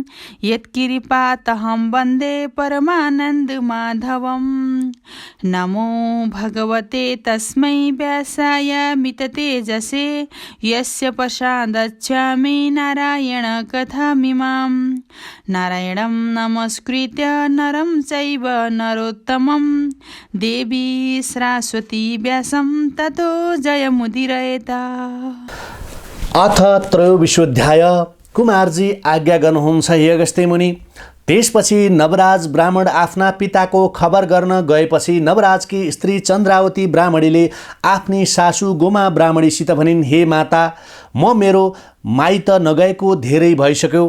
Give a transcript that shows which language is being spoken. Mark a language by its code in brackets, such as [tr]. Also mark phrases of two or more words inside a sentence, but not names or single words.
[sa] यत्कृपातहं वन्दे परमानन्दमाधवम् नमो भगवते तस्मै व्यासाय मिततेजसे यस्य प्रसादच्छामि नारायणकथामिमां नारायणं नमस्कृत्य नरं चैव नरोत्तमं देवी सरस्वती व्यासं ततो जयमुदीरयेत्। अथ त्रयोविंशोऽध्याय। [ne] कुमारजी आज्ञा गर्नुहुन्छ हे अगस्त्य मुनि। त्यसपछि नवराज ब्राह्मण आफ्ना पिताको खबर गर्न गएपछि नवराजकी स्त्री चन्द्रावती ब्राह्मणीले आफ्नी सासू गोमा ब्राह्मणीसित भनिन्, हे माता, म मेरो माइत नगएको धेरै भइसक्यो।